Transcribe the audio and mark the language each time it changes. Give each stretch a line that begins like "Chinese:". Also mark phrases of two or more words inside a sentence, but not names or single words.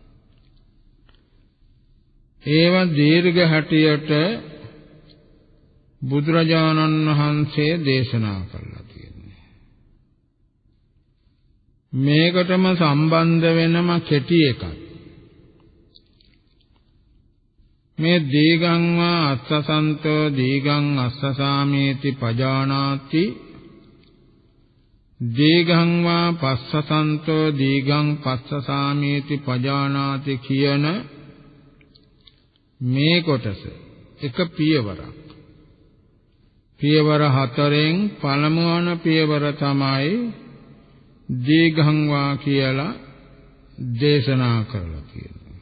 Sinhala: ඒවා දීර්ඝ හැටියට බුදුරජාණන් වහන්සේ දේශනා කළා තියෙනවා. මේකටම සම්බන්ධ වෙනම කෙටි එකක්.
Pali: මේ දීගං වා අස්සසන්තෝ දීගං අස්සසාමේති පජානාති දීගං වා පස්සසන්තෝ දීගං පස්සසාමේති පජානාති
Sinhala: කියන මේ කොටස එක පියවරක්. පියවර 4න් පළමුවන පියවර තමයි
Pali: දීගං වා
Sinhala: කියලා දේශනා කරලා තියෙනවා.